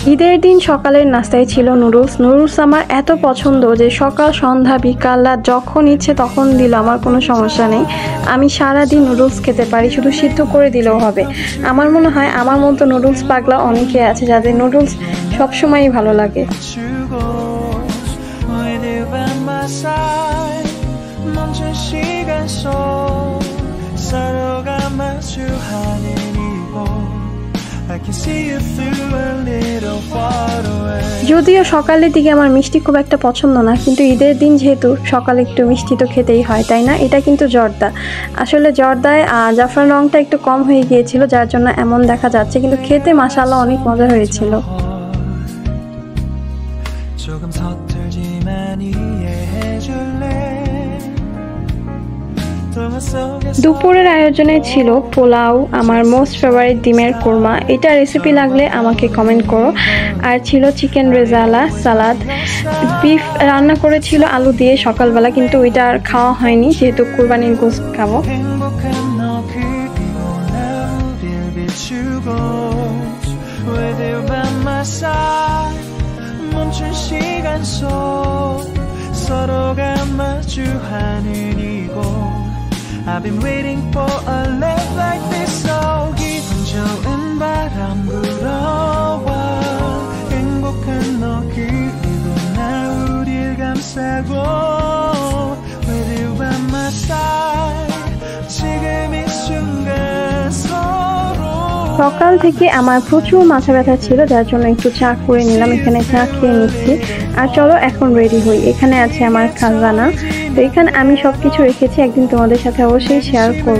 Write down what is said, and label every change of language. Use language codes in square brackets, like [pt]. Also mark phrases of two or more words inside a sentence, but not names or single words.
[bn] ঈদের দিন সকালের নাস্তায় ছিল নুডলস। নুডলস আমার এত পছন্দ যে সকাল সন্ধ্যা বিকাল রাত যখন ইচ্ছে তখন দিল আমার কোনো সমস্যা নেই। আমি সারাদিন নুডলস খেতে পারি, শুধু সিদ্ধ করে দিলেও হবে। আমার মনে হয় আমার মতো নুডলস পাগলা অনেকে আছে যাদের নুডলস সবসময়ই ভালো লাগে। [ko] 멈춘 시간 속 서로가 마주하는 이곳 [en] I can see you through a little far away [bn] যদিও সকালের দিকে আমার মিষ্টি খুব একটা পছন্দ না, কিন্তু ঈদের দিন যেহেতু সকালে একটু মিষ্টি তো খেতেই হয়, তাই না? এটা কিন্তু জর্দা। আসলে জর্দায় জাফরান রংটা একটু কম হয়ে গিয়েছিল, যার জন্য এমন দেখা যাচ্ছে, কিন্তু খেতে মাশাআল্লাহ অনেক মজা হয়েছিল। [ko] 조금 서툴지만 이해해줄래 [bn] দুপুরের আয়োজনে ছিল পোলাও, আমার [en] most favourite [bn] ডিমের কোরমা। এটা রেসিপি লাগলে আমাকে কমেন্ট করো। আর ছিল চিকেন রেজালা, সালাদ, বিফ রান্না করেছিল আলু দিয়ে সকালবেলা, কিন্তু ওইটা আর খাওয়া হয়নি যেহেতু কুরবানির গোশত খাবো। [en] I've been waiting for a love like this. [ko] So 기분 좋은 바람 불어와 행복한 너 그리고 나 우릴 감싸고 [en] With you by my side [ko] 지금 이 순간 서로 [bn] সকাল থেকে আমার প্রচুর মাথা ব্যথা ছিল, যার জন্য একটু চা করে নিলাম। এখানে চা খেয়ে নিচ্ছি। আর চলো এখন রেডি হই। এখানে আছে আমার খাজানা, তো এখানে আমি সবকিছু রেখেছি, একদিন তোমাদের সাথে অবশ্যই শেয়ার করব।